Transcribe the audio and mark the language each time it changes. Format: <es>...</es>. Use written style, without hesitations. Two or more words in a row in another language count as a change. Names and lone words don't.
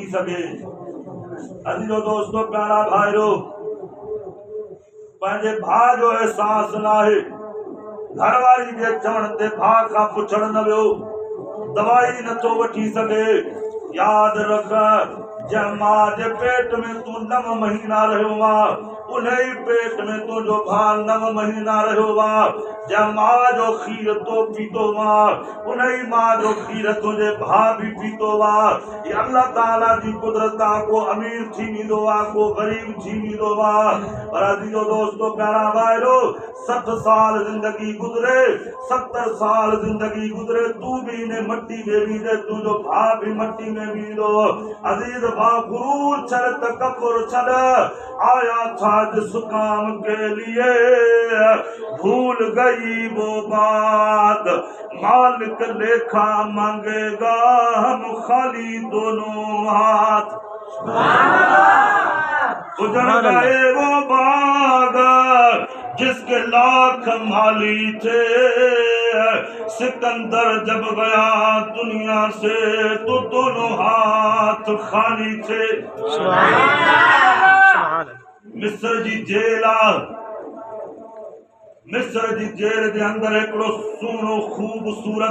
<sd>सघे अजीजो दोस्तो प्यारा भाइरो पंहिंजे भाउ जो एहसास न आहे घरवारी जे चवण ते भाउ खां पुछण न वियो दवाई नथो वठी सघे याद रख जंहिं मां जे पेट में तू 9 महीना रहियो आ उन ही पेट में तुझो भाउ 9 महीना रहियो आ जंहिं मां जो खीर तो पीतो आ उन ही मां जो खीर तुझे भाउ भी पीतो आ ये अल्लाह ताला जी कुदरत आ को अमीर थी वेंदो आ को गरीब थी वेंदो आ पर अजीजो दोस्तो प्यारा भाइरो 60 साल जिंदगी गुजरे 70 साल जिंदगी गुजरे तू भी ने मट्टी में वींदे तुझो भाउ भी मट्टी में वींदो अजीज भाउ गुरूर छड़ तकब्बुर छड़</sd> <ur>آیا تھا جس کام کے لیے بھول گئی وہ بات مالک لیکھا مانگے گا ہم خالی دونوں ہاتھ اجڑ گئے وہ باغ جس کے لاکھ مالی تھے سکندر جب گیا دنیا سے تو دونوں ہاتھ خالی تھے</ur> <sd>मिस्र जी जेल मिस्र जी जेल के अंदर एक सुनो खूबसूरत</sd>